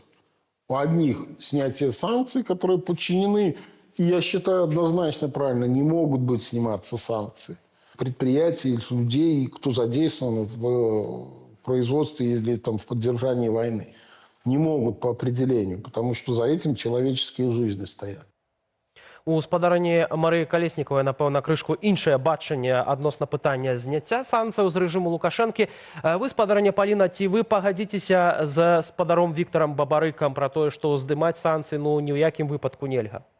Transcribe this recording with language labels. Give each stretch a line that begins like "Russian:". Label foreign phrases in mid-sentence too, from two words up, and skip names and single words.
Russian: У одних снятие санкций, которые подчинены, и я считаю однозначно правильно, не могут быть сниматься санкции. Предприятий, людей, кто задействован в производстве или в поддержании войны. Не могут по определению, потому что за этим человеческие жизни стоят.
Belarusian: У спадарні Марыі Калеснікавай, напэўна, крышку іншае бачанне адносна пытання зняцця санкцыяў з рэжыму Лукашэнкі. Вы, спадарня Паліна, ці вы пагадзіцеся з спадаром Віктарам Бабарыкам пра тое, што здымаць санкцыі ні ў якім выпадку нельга?